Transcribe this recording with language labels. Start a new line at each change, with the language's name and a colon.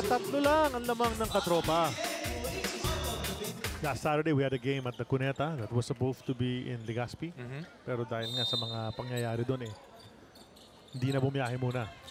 Filipino: 3 lang ang lamang ng katropa.
English: Last Saturday, we had a game at the Cuneta that was supposed to be in Legazpi.
Filipino: Pero dahil nga sa mga pangyayari doon hindi na bumiyahe muna.